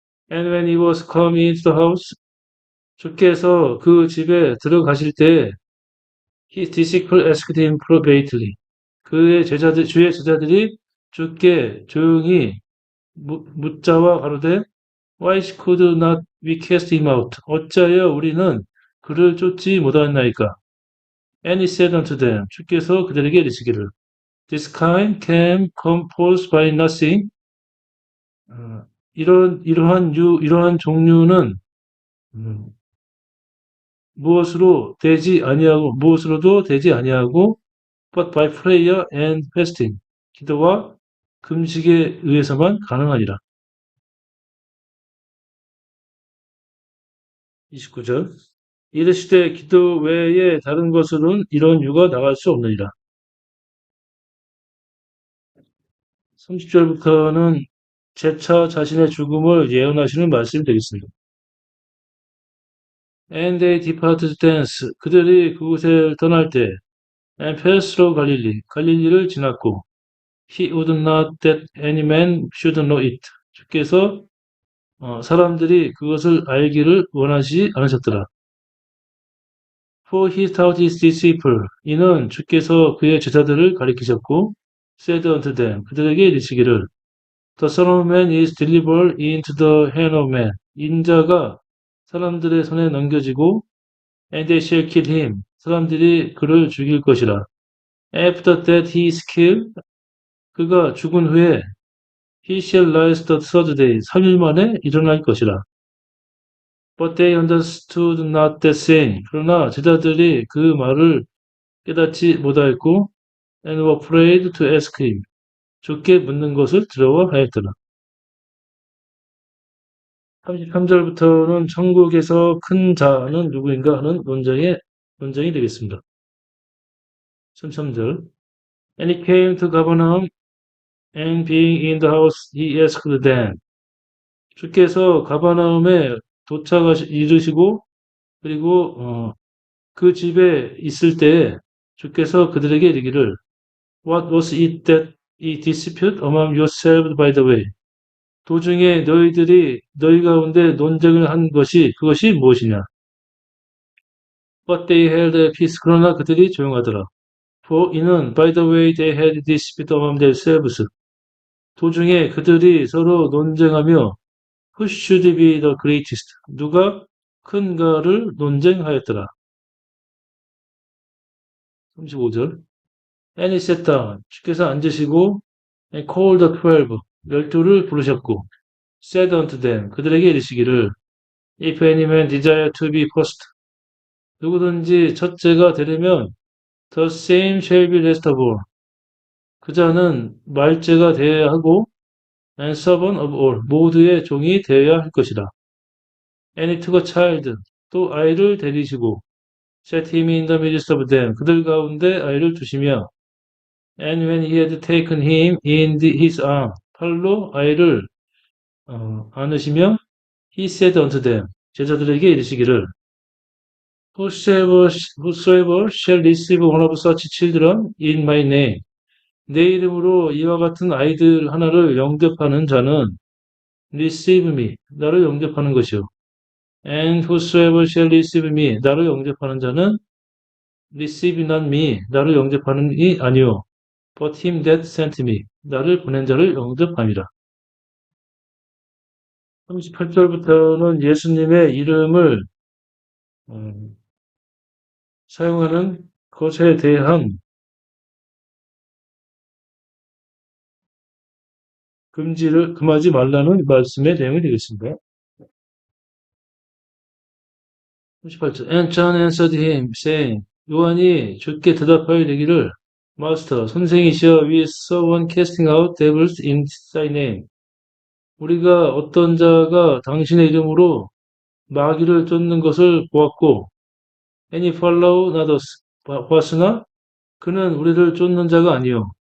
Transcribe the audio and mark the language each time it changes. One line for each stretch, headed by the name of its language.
English: And when he was come into the house,
Korean: 주께서 그 집에 들어가실 때
English: his disciples asked him privately.
Korean: 주의 제자들이 주께 조용히 묻자와 가로되
English: Why could not we cast him out?
Korean: 어찌하여 우리는 그를 쫓지 못하였나이까?
English: And he said unto them,
Korean: 주께서 그들에게 이르시기를
English: This kind can come forth by nothing.
Korean: 이러한 종류는 무엇으로도 되지 아니하고
English: but by prayer and fasting.
Korean: 기도와 금식에 의해서만 가능하니라. 29절. 이르시되 기도 외에 다른 것으로는 이런 유가 나갈 수 없느니라. 30절부터는 재차 자신의 죽음을 예언하시는 말씀이 되겠습니다.
English: And they departed thence.
Korean: 그들이 그곳을 떠날 때
English: and passed through
Korean: 갈릴리를 지났고
English: he would not that any man should know it.
Korean: 주께서 사람들이 그것을 알기를 원하지 않으셨더라.
English: For he taught his disciple.
Korean: 이는 주께서 그의 제자들을 가리키셨고
English: said unto them.
Korean: 그들에게 이르시기를
English: The Son of Man is delivered into the hand of men.
Korean: 인자가 사람들의 손에 넘겨지고
English: and they shall kill him.
Korean: 사람들이 그를 죽일 것이라.
English: After that he is killed.
Korean: 그가 죽은 후에
English: he shall rise the third day.
Korean: 3일 만에 일어날 것이라.
English: But they understood not that saying.
Korean: 그러나 제자들이 그 말을 깨닫지 못하였고
English: and were afraid to ask him.
Korean: 주께 묻는 것을 두려워하였더라. 33절부터는 천국에서 큰 자는 누구인가 하는 논쟁이 되겠습니다. 33절.
English: And he came to Capernaum, and being in the house, he asked them.
Korean: 주께서 가버나움에 이르시고 그리고 그 집에 있을 때 주께서 그들에게 이르기를
English: What was it that ye dispute among yourselves by the way?
Korean: 도중에 너희 가운데 논쟁을 한 그것이 무엇이냐?
English: But they held peace.
Korean: 그러나 그들이 조용하더라.
English: For 이는 by the way they had dispute among themselves.
Korean: 도중에 그들이 서로 논쟁하며
English: Who should be the greatest?
Korean: 누가 큰가를 논쟁하였더라.
English: 35절. And he sat down.
Korean: 주께서 앉으시고
English: and called the 12.
Korean: 12를 부르셨고
English: said unto them.
Korean: 그들에게 이르시기를
English: If any man desire to be first.
Korean: 누구든지 첫째가 되려면
English: the same shall be last of all.
Korean: 그 자는 말째가 되어야 하고
English: and servant of all.
Korean: 모두의 종이 되어야 할 것이라.
English: And he took a child.
Korean: 또 아이를 데리시고
English: set him in the midst of them.
Korean: 그들 가운데 아이를 두시며
English: and when he had taken him in his arm.
Korean: 팔로 아이를 안으시며
English: he said unto them.
Korean: 제자들에게 이르시기를
English: Whosoever shall receive one of such children in my name.
Korean: 내 이름으로 이와 같은 아이들 하나를 영접하는 자는
English: receive me.
Korean: 나를 영접하는 것이요.
English: And whosoever shall receive me.
Korean: 나를 영접하는 자는
English: receive not me.
Korean: 나를 영접하는 이 아니요.
English: But him that sent me.
Korean: 나를 보낸 자를 영접함이라. 38절부터는 예수님의 이름을 사용하는 것에 대한 금하지 말라는 말씀의 내용이 되겠습니다. 38절.
English: And John answered him, saying,
Korean: 요한이 주께 대답하여 이르기를,
English: Master,
Korean: 선생이시여,
English: we saw one casting out devils in thy name.
Korean: 우리가 어떤 자가 당신의 이름으로 마귀를 쫓는 것을 보았고,
English: and he follow not us.
Korean: 보았으나 그는 우리를 쫓는 자가 아니요.